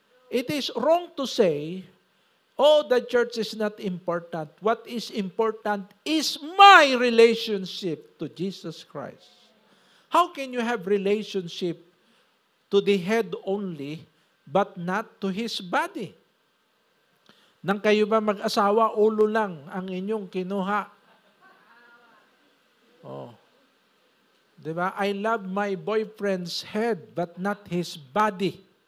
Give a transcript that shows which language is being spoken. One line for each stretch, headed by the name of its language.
English: It is wrong to say, oh, the church is not important. What is important is my relationship to Jesus Christ. How can you have relationship to the head only, but not to his body?
Filipino: Nang kayo ba mag-asawa, ulo lang ang inyong kinuha. Oh. Diba?
English: I love my boyfriend's head, but not his body.